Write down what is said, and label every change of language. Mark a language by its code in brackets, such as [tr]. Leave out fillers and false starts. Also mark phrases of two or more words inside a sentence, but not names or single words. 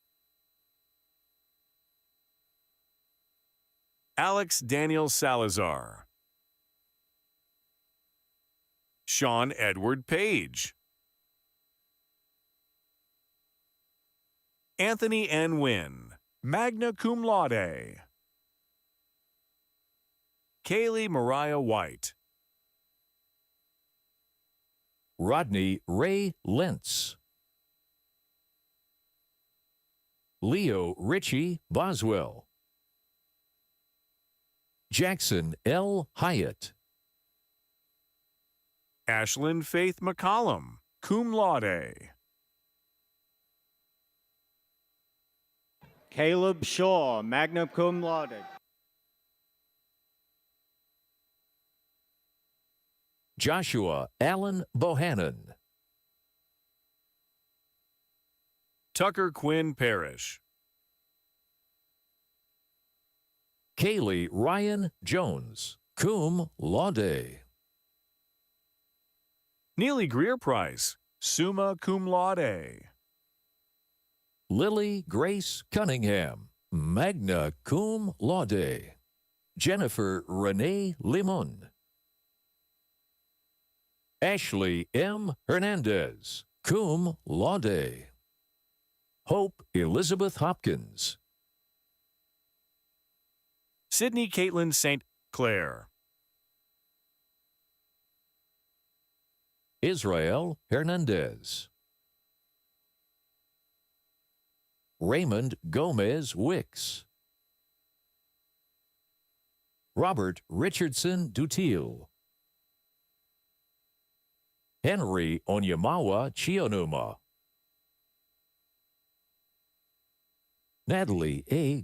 [en] Alex Daniel Salazar. Sean Edward Page. Anthony N. [la] Wynn, magna cum laude. [en] Kaylee Mariah White. Rodney Ray Lentz, Leo Richie Boswell, Jackson L. Hyatt, Ashlyn Faith McCollum, [la] cum laude. Caleb Shaw, magna cum laude. [en] Joshua Allen Bohannon, Tucker Quinn Parrish. Kaylee Ryan Jones, [la] cum laude. [en] Neely Greer Price, [la] summa cum laude. [en] Lily Grace Cunningham, [la] magna cum laude. [en] Jennifer Renee Limon, Ashley M. [la] Hernandez, cum laude. [en] Hope Elizabeth Hopkins, Sydney Caitlin St. Clair. Israel Hernandez, Raymond Gomez Wicks, Robert Richardson Dutil, Henry Onyemawa Chionuma, Natalie A.